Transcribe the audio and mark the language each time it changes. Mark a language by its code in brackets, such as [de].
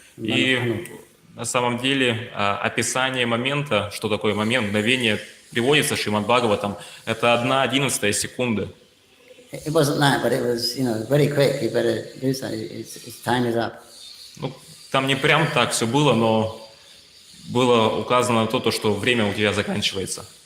[ru] И на самом деле описание момента, что такое момент, мгновение, приводится в Шримад Бхагаватам, это 1/11 секунды. [en] It wasn't that, but it was, very quick. You better do something. Time is up. [ru] Ну, там не прям так все было, но было указано на то, что время у тебя заканчивается.